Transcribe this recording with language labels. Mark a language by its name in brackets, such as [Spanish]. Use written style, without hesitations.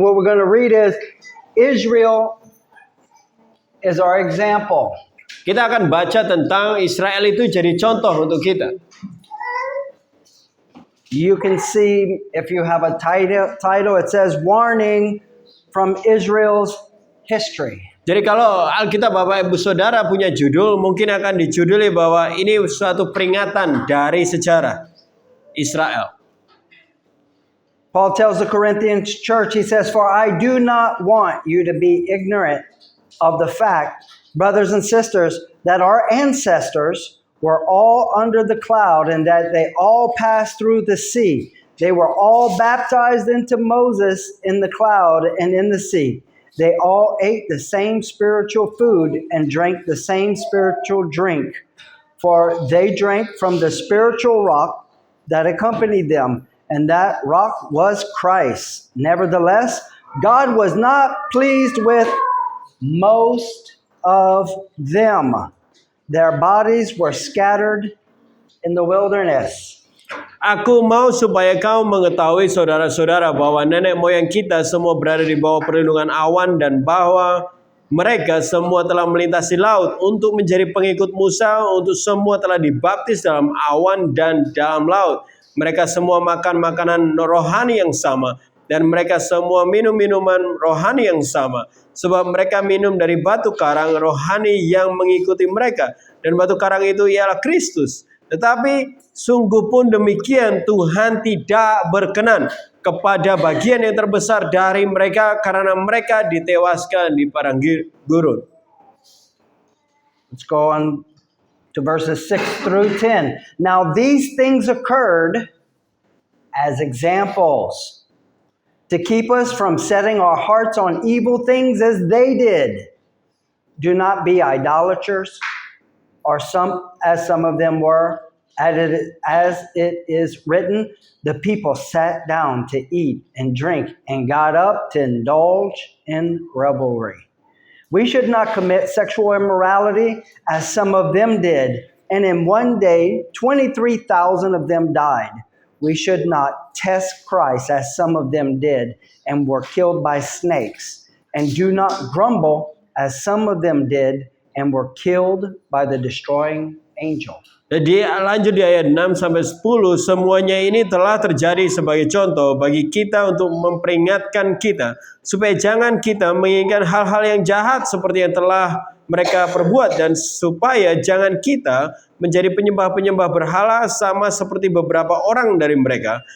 [English] What we're going to read is Israel is our example. [Indonesian] Kita akan baca tentang Israel itu jadi contoh untuk kita. [English] You can see if you have a title, it says Warning from Israel's History. [Indonesian] Jadi kalau Alkitab Bapak Ibu Saudara punya judul, mungkin akan dijuduli bahwa ini suatu peringatan dari sejarah Israel. [English] Paul tells the Corinthian church, he says, For I do not want you to be ignorant of the fact, brothers and sisters, that our ancestors were all under the cloud and that they all passed through the sea. They were all baptized into Moses in the cloud and in the sea. They all ate the same spiritual food and drank the same spiritual drink. For they drank from the spiritual rock that accompanied them, and that rock was Christ. Nevertheless, God was not pleased with most of them. Their bodies were scattered in the wilderness. [Indonesian] Aku mau supaya kau mengetahui saudara-saudara bahwa nenek moyang kita semua berada di bawah perlindungan awan dan bahwa mereka semua telah melintasi laut untuk menjadi pengikut Musa, untuk semua telah dibaptis dalam awan dan dalam laut. Mereka semua makan makanan rohani yang sama dan mereka semua minum minuman rohani yang sama. Sebab mereka minum dari batu karang rohani yang mengikuti mereka. Dan batu karang itu ialah Kristus. Tetapi sungguh pun demikian Tuhan tidak berkenan kepada bagian yang terbesar dari mereka karena mereka ditewaskan di padang gurun. [English] Let's go on to verses 6 through 10. Now these things occurred as examples, to keep us from setting our hearts on evil things as they did. Do not be idolaters, or as some of them were. As it is written, the people sat down to eat and drink and got up to indulge in revelry. We should not commit sexual immorality as some of them did, and in one day 23,000 of them died. We should not test Christ as some of them did and were killed by snakes. And do not grumble as some of them did and were killed by the destroying angel. [Indonesian] Jadi lanjut di ayat 6 sampai 10, semuanya ini telah terjadi sebagai contoh bagi kita untuk memperingatkan kita supaya jangan kita menginginkan hal-hal yang jahat seperti yang telah mereka perbuat, dan supaya jangan kita menjadi penyembah-penyembah berhala sama seperti beberapa orang dari mereka.